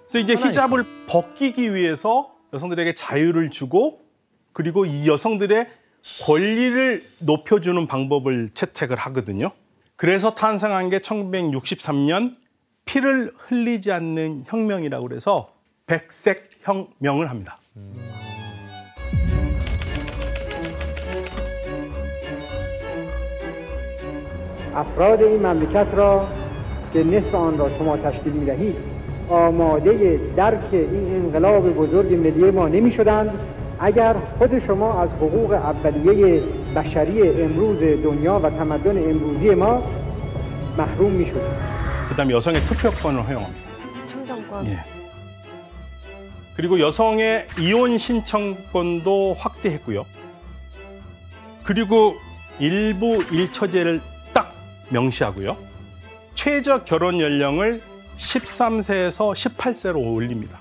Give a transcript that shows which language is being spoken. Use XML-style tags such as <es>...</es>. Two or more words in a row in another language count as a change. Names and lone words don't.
<ko>그래서 이제 히잡을 벗기기 위해서 여성들에게 자유를 주고 그리고 이 여성들의 권리를 높여주는 방법을 채택을 하거든요. 그래서 탄생한 게 1963년 피를 흘리지 않는 혁명이라고 그래서 백색 혁명을 합니다.</ko> <fa>افراد این مملکت را که نصف آن را شما تشکیل می‌دهید آماده درک این انقلاب بزرگ ملی ما نمی‌شدند اگر خود شما از حقوق اولیه بشری امروز دنیا و تمدن امروزی ما محروم می‌شدید.</fa> <ko>그다음에 여성의 투표권을 허용합니다. 참정권. 예. 그리고 여성의 이혼 신청권도 확대했고요. 그리고 일부 일처제를 딱 명시하고요. 최저 결혼 연령을 13세에서 18세로 올립니다.</ko>